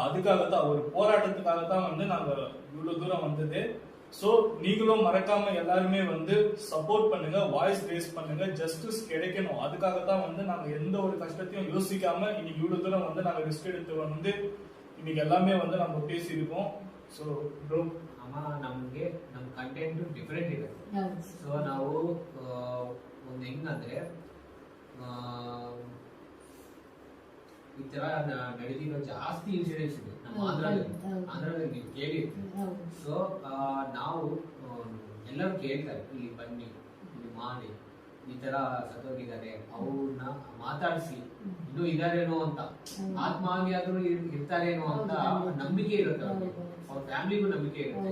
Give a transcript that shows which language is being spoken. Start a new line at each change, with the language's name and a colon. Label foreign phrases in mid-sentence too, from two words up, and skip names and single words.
Tamil: அதுக்காக தான், ஒரு போராட்டத்துக்காக தான் வந்து நாங்க இவ்வளவு தூரம் வந்தது. ஸோ நீங்களும் மறக்காம எல்லாருமே வந்து சப்போர்ட் பண்ணுங்க,
English: voice raise
Tamil: பண்ணுங்க, ஜஸ்டிஸ் கிடைக்கணும். அதுக்காக தான் வந்து நாங்க எந்த ஒரு கஷ்டத்தையும் யோசிக்காம இன்னைக்கு இவ்வளவு தூரம் வந்து நாங்க ரிஸ்க் எடுத்து வந்து இன்னைக்கு எல்லாமே வந்து நம்ம பேசியிருக்கோம்.
English: so bro,
Kannada: ನಮಗೆ ನಮ್ಮ
English: content different
Kannada: ಇದೆ. ಸೊ ನಾವು ಒಂದು ಹೆಂಗಂದ್ರೆ, ಈ ತರ ನಡೆದಿರೋ ಜಾಸ್ತಿ ಇನ್ಸಿಡೆಂಟ್ಸ್ ಇದೆ ನಮ್ಮ ಆಂಧ್ರದಲ್ಲಿ ನೀವು ಕೇಳಿರ್ತೀವಿ. ಸೊ ನಾವು ಎಲ್ಲರೂ ಕೇಳ್ತಾರೆ, ಇಲ್ಲಿ ಬನ್ನಿ, ಇಲ್ಲಿ ಮಾಡಿ, ಈ ತರ ಸತ್ತೋಗಿದ್ದಾರೆ, ಅವ್ರನ್ನ ಮಾತಾಡಿಸಿ, ಇನ್ನೂ ಇದಾರೇನೋ ಅಂತ, ಆತ್ಮಹತ್ಯೆ ಆದ್ರೂ ಇರ್ತಾರೇನೋ ಅಂತ ನಂಬಿಕೆ ಇರುತ್ತೆ ಅವ್ರಿಗೆ, ಅವ್ರ ಫ್ಯಾಮಿಲಿಗೂ ನಂಬಿಕೆ ಇರುತ್ತೆ.